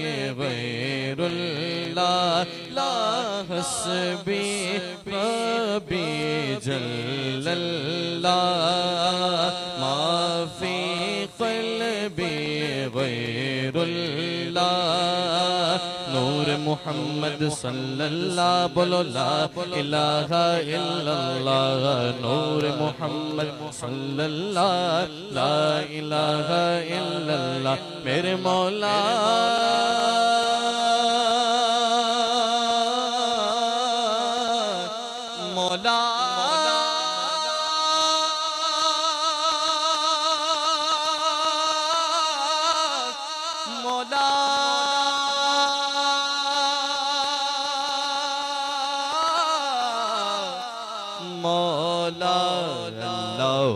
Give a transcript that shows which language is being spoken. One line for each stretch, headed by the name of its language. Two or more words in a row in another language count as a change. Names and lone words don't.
Arabic: غير الله لا حسبي ربي جل الله ما في قلبي غير الله نور محمد صلى الله بولو لا إله إلا الله نور محمد صلى الله لا إله إلا الله
Punjabi: ਮੇਰੇ ਮੌਲਾ
Arabic: مولا مولا مولا الله